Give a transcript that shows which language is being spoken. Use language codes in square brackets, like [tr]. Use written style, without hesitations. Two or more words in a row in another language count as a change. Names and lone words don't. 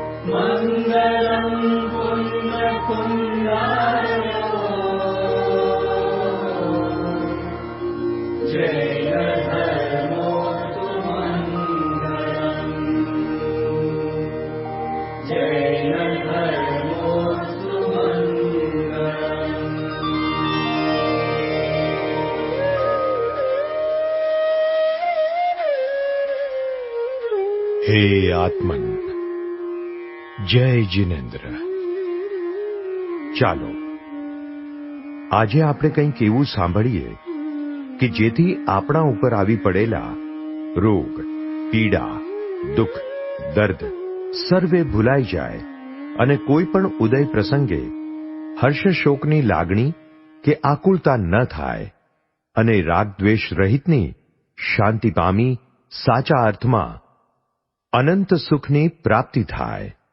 [sa] मङ्गलं पुण्यपुण्याय जय धर्मोऽस्तु मङ्गलम् जय धर्मोऽस्तु मङ्गलम्। हे आत्मन, [gu] જય જિનેન્દ્ર। ચાલો આજે આપણે કંઈક એવું સાંભળીએ કે જેથી આપણા ઉપર આવી પડેલા રોગ, પીડા, દુઃખ, દર્દ સર્વે ભૂલાઈ જાય અને કોઈ પણ ઉદય પ્રસંગે હર્ષ શોકની લાગણી કે આકુળતા ન થાય અને રાગ દ્વેષ રહિતની શાંતિ પામી સાચા અર્થમાં અનંત સુખની પ્રાપ્તિ થાય।